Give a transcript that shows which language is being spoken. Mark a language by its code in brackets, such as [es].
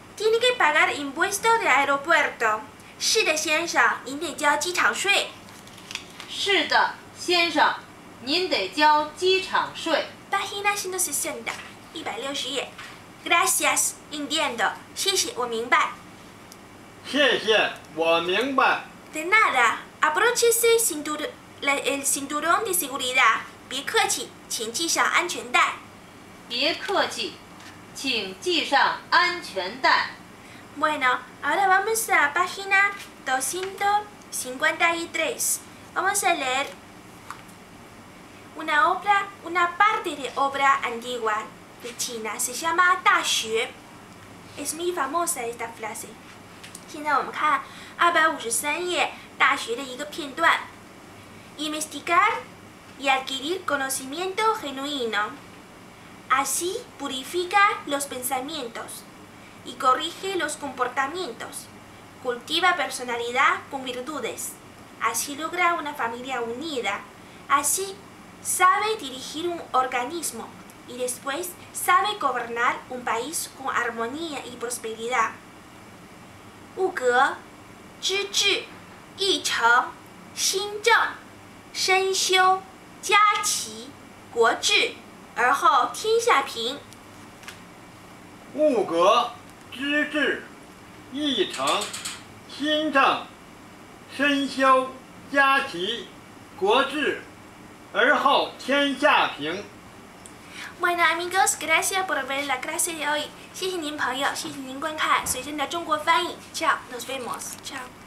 [es] Tiene que pagar impuesto de aeropuerto. [zh] 是的，先生，您得交机场税。是的，先生，您得交机场税。 [es] Página 160, 160页。Gracias, entiendo. [zh] 谢谢，我明白。谢谢，我明白。 [es] De nada. Abróchese el cinturón de seguridad. [zh] 别客气，请系上安全带。别客气，请系上安全带。 [es] Bueno, ahora vamos a página 253. Vamos a leer una parte de obra antigua de China. Se llama 大学。Es muy famosa esta frase. [zh] 现在我们看253页大学的一个片段。 [es] Investigar y adquirir conocimiento genuino. Así purifica los pensamientos y corrige los comportamientos. Cultiva personalidad con virtudes. Así logra una familia unida. Así sabe dirigir un organismo y después sabe gobernar un país con armonía y prosperidad. [zh] 物格、知治、议程、新政、身修、家齐、国治，而后天下平。物格、知治、议程、新政、身修、家齐、国治，而后天下平。 [es] Bueno amigos, gracias por ver la clase de hoy. [zh] 谢谢您朋友，谢谢您观看随身的中国翻译。 [es] Chao, nos vemos. Chao.